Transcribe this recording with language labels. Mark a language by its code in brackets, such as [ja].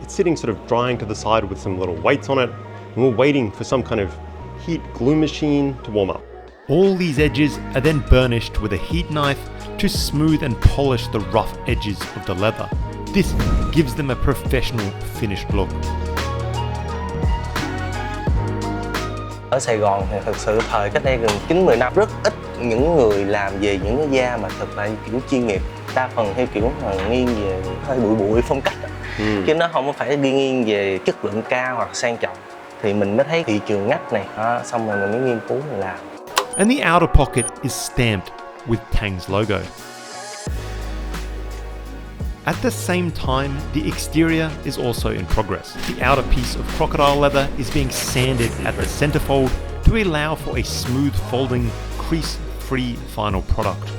[en] It's sitting sort of drying to the side with some little weights on it, and we're waiting for some kind of heat glue machine to warm up. All these edges are then burnished with a heat knife to smooth and polish the rough edges of the leather. This gives them a professional finished look. [vi] Ở Sài Gòn thì thực sự thời cách đây gần 9-10 năm rất ít những người làm về những cái da mà thật là kiểu chuyên nghiệp. Đa phần theo kiểu mà nghiêng về hơi bụi phong cách. Chứ nó không phải đi nghiêng về chất lượng cao hoặc sang trọng. Thì mình mới thấy thị trường ngách này, xong rồi mình mới nghiên cứu mình làm. [en] And the outer pocket is stamped with Tang's logo. At the same time, the exterior is also in progress. The outer piece of crocodile leather is being sanded at the centerfold to allow for a smooth folding, crease-free final product.